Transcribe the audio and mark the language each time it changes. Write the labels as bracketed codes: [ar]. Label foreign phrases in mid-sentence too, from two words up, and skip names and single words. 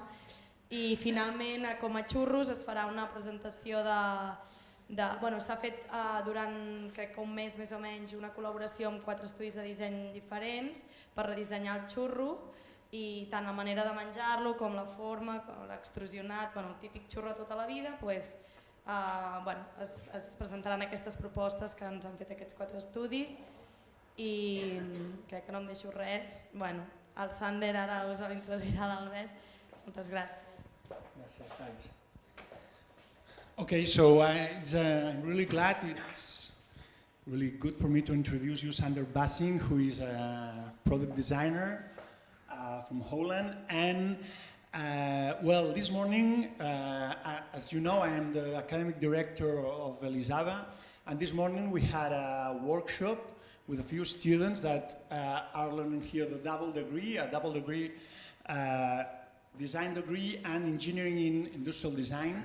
[ca] I finalment, com a xurros, es farà una presentació s'ha fet durant un mes més o menys una col·laboració amb 4 estudis de disseny diferents per redissenyar el xurro, i tant la manera de menjar-lo com la forma, com l'extrusionat, el típic xurro tota la vida, es presentaran aquestes propostes que ens han fet aquests 4 estudis. I crec que no em deixo res. El Sandal ara us l'introduirà l'Albert. Moltes gràcies. Gràcies, Thais. [en] Okay, so I'm really glad. It's really good for me to introduce you Sander Wassink, who is a product designer from Holland. And this morning, as you know, I am the academic director of Elisava, and this morning we had a workshop with a few students that are learning here a double degree design degree and engineering in industrial design.